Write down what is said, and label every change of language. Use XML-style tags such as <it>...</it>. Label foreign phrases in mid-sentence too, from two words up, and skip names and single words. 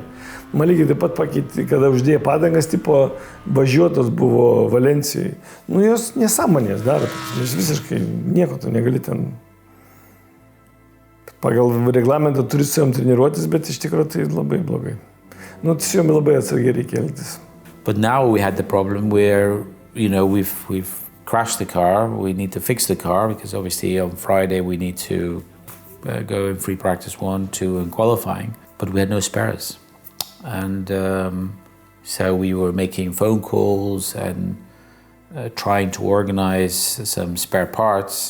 <lt>Man lygiai taip pat pakeitė, kada uždėjo padangas, tipo važiuotos buvo Valencijai. Nu, jos nesąmonės daro, jos visiškai nieko tu negali ten. Pagal reglamentą turi su jom treniruotis, bet iš tikrųjų tai labai blogai. Nu, su jom labai atsargiai reikia elgtis.</lt> <en>But now we had the problem where, you know, we've crashed the car. We need to fix the car because obviously on Friday we need to go in free practice 1, 2 and qualifying. But we had no spares. And so we were making phone calls and trying to organize some spare parts.</en>